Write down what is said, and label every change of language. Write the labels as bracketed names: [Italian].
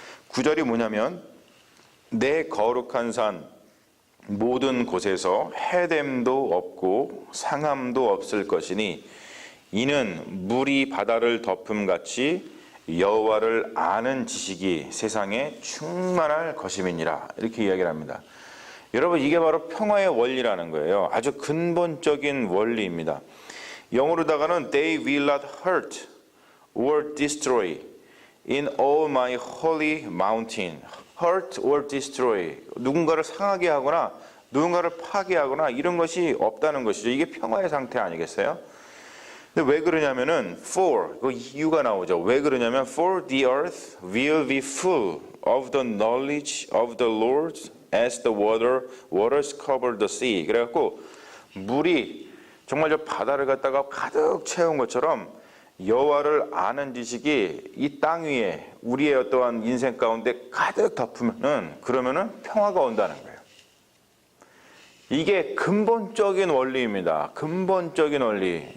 [Korean] 9절이 뭐냐면, 내 거룩한 산 모든 곳에서 해됨도 없고 상함도 없을 것이니 이는 물이 바다를 덮음같이 여호와를 아는 지식이 세상에 충만할 것임이니라, 이렇게 이야기를 합니다. 여러분, 이게 바로 평화의 원리라는 거예요. 아주 근본적인 원리입니다. 영어로다가는 [English] They will not hurt or destroy in all my holy mountain. Hurt or destroy. [Korean] 누군가를 상하게 하거나 누군가를 파괴하거나 이런 것이 없다는 것이죠. 이게 평화의 상태 아니겠어요? 근데 왜 그러냐면은 for, 그 이유가 나오죠. 왜 그러냐면 [English] for the earth will be full of the knowledge of the Lord as the waters cover the sea. [Korean] 그래갖고 물이 정말 저 바다를 갖다가 가득 채운 것처럼 여호와를 아는 지식이 이 땅 위에 우리의 어떠한 인생 가운데 가득 덮으면은, 그러면은 평화가 온다는 거예요. 이게 근본적인 원리입니다. 근본적인 원리.